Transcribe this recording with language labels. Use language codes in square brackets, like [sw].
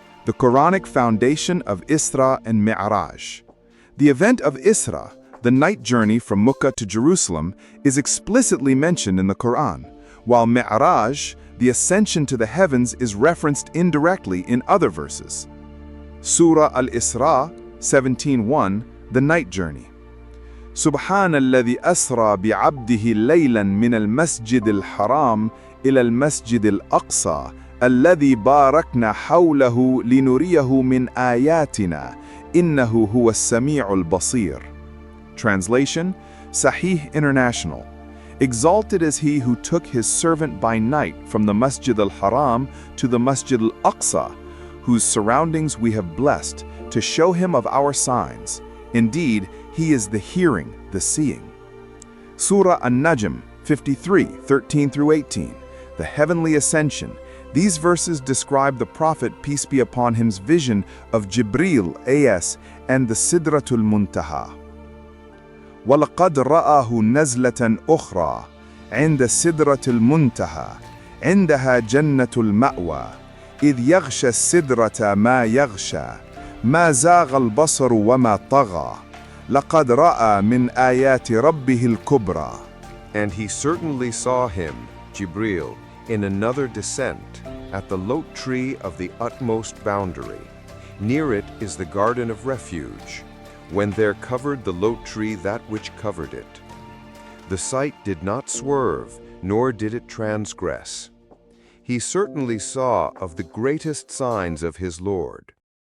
[en] The Quranic foundation of Isra and Miraj. The event of Isra, the night journey from Mecca to Jerusalem, is explicitly mentioned in the Quran, while Miraj, The ascension to the heavens is referenced indirectly in other verses. Surah Al-Isra 17:1, the night journey. [ar] سبحان الذي أسرى بعبده ليلا من المسجد الحرام إلى المسجد الأقصى الذي باركنا حوله لنريه من آياتنا إنه هو السميع البصير. [en] Translation, Sahih International. Exalted is he who took his servant by night from the Masjid al-Haram to the Masjid al-Aqsa, whose surroundings we have blessed, to show him of our signs. Indeed, he is the hearing, the seeing. Surah An-Najm 53:13-18, the heavenly ascension. These verses describe the Prophet, peace be upon him's vision of Jibril, AS, and the Sidratul Muntaha. [ar] وَلَقَدْ رَآهُ نَزْلَةً أُخْرَى عند سدرة المنتهى عندها جنة المأوى إذ يغشى السدرة ما يغشى ما زاغ البصر وما طغى لقد رأى من آيات ربه الكبرى. [en] And he certainly saw him, Jibril, in another descent, at the lote tree of the utmost boundary. Near it is the garden of refuge, when there covered the lote tree that which covered it. The sight did not swerve, nor did it transgress. He certainly saw of the greatest signs of his Lord.